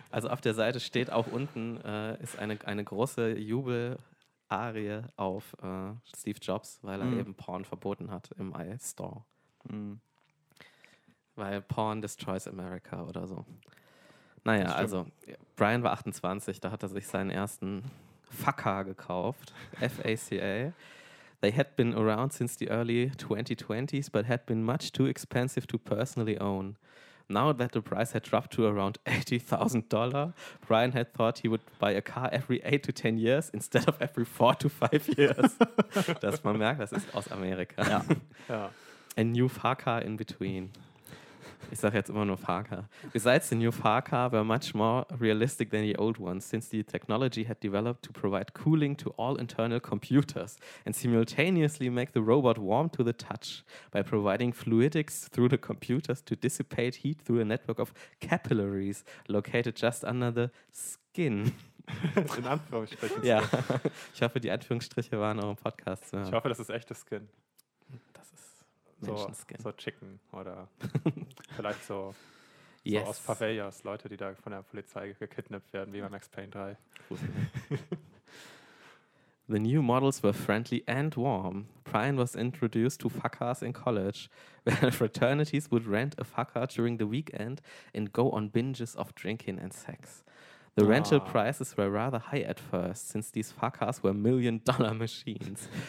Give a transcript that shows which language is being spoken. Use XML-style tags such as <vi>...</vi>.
<de>Also auf der Seite steht auch unten, ist eine große Jubel-Arie auf Steve Jobs, weil er eben Porn verboten hat im iStore. Mm. Weil</de> <en>Porn destroys America</en> <de>oder so. Naja, also Brian war 28, da hat er sich seinen ersten Faka gekauft, FACA.</de> <en>They had been around since the early 2020s, but had been much too expensive to personally own. Now that the price had dropped to around $80,000, Brian had thought he would buy a car every 8 to 10 years instead of every 4 to 5 years.</en> <de>Das man merkt, das ist aus Amerika. Ja. Ja.</de> <en>A new far car in between.</en> <de>Ich sage jetzt immer nur far car.</de> <en>Besides, the new far car were much more realistic than the old ones, since the technology had developed to provide cooling to all internal computers and simultaneously make the robot warm to the touch by providing fluidics through the computers to dissipate heat through a network of capillaries located just under the skin.</en> <de>In Anführungsstrichen. Ja, ich hoffe, die Anführungsstriche waren auch im Podcast. Ja. Ich hoffe, das ist echtes Skin. So Chicken oder vielleicht so, yes. So aus Pavellas, Leute, die da von der Polizei gekidnappt werden, wie bei Max Payne 3.</de> <en>The new models were friendly and warm. Brian was introduced to fuckers in college, where fraternities would rent a fucker during the weekend and go on binges of drinking and sex. The rental prices were rather high at first, since these fuckers were million-dollar machines.</en>